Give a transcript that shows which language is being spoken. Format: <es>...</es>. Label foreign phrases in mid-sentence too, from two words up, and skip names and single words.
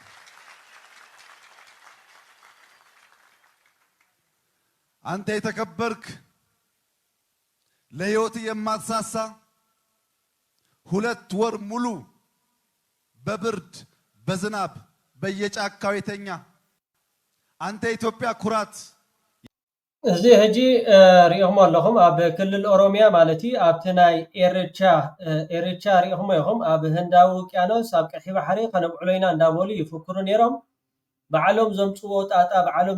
<am>አንተ የተከበርክ ለሕይወት የማትሳሳ ሁለት ወር ሙሉ በብርድ በዝናብ በየጫካው የተኛ አንተ ኢትዮጵያ ኩራት</am> <ti>እዚ ሕጂ ሪኦም ኣለኹም ኣብ ክልል ኦሮሚያ ማለት እዩ ኣብቲ ናይ ኤርቻ ሪኦም ኢኹም ኣብ ህንዳዊ ውቅያኖስ ኣብ ቀይሕ ባሕሪ ከነብዕሎ ኢና እንዳበሉ ይፍክሩ ነይሮም ባዕሎም ዘምፅዎ ጣጣ ባዕሎም</ti>